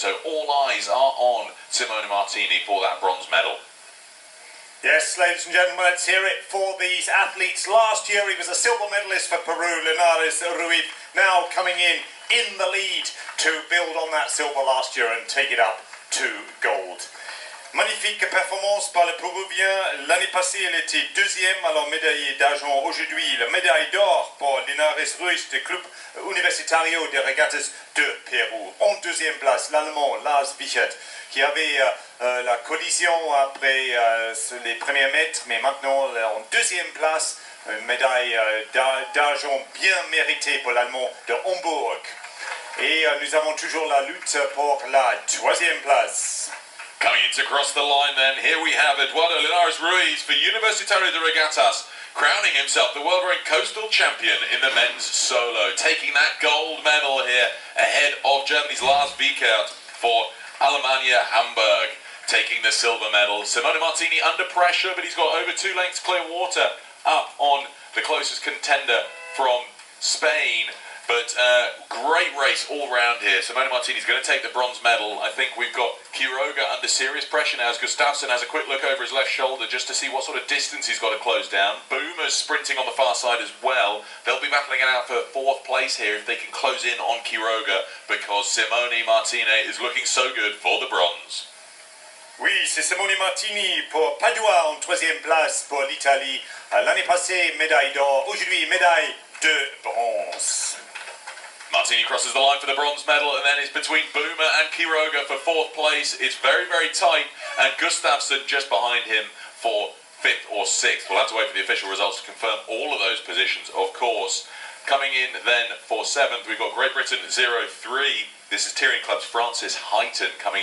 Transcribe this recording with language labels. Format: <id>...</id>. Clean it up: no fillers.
<en>So all eyes are on Simone Martini for that bronze medal. Yes, ladies and gentlemen, let's hear it for these athletes. Last year he was a silver medalist for Peru, Linares Ruiz, now coming in the lead to build on that silver last year and take it up to gold.</en> <fr>Magnifique performance par le Péruvien. L'année passée, elle était deuxième, alors médaillée d'argent. Aujourd'hui, la médaille d'or pour Linares Ruiz du Club Universitario de Regatas de Pérou. En deuxième place, l'Allemand Lars Wichert, qui avait la collision après les premiers mètres, mais maintenant en deuxième place, une médaille d'argent bien méritée pour l'Allemand de Hambourg. Et nous avons toujours la lutte pour la troisième place.</fr> <en>Coming in to cross the line then, here we have Eduardo Linares Ruiz for Universitario de Regatas, crowning himself the World Rowing Coastal Champion in the men's solo, taking that gold medal here ahead of Germany's Lars Wiechert for Alemannia Hamburg, taking the silver medal. Simone Martini under pressure, but he's got over 2 lengths clear water up on the closest contender from Spain. But great race all round here. Simone Martini's going to take the bronze medal. I think we've got Quiroga under serious pressure now as Gustafsson has a quick look over his left shoulder just to see what sort of distance he's got to close down. Boomer's sprinting on the far side as well. They'll be battling it out for 4th place here if they can close in on Quiroga because Simone Martini is looking so good for the bronze.</en> <fr>Oui, c'est Simone Martini pour Padua en 3e place pour l'Italie. L'année passée, médaille d'or. Aujourd'hui, médaille de bronze.</fr> <en>Martini crosses the line for the bronze medal and then it's between Boomer and Quiroga for 4th place. It's very, very tight and Gustafsson just behind him for 5th or 6th. We'll have to wait for the official results to confirm all of those positions, of course. Coming in then for 7th, we've got Great Britain 0-3. This is Tyrian Club's Francis Heighton coming</en>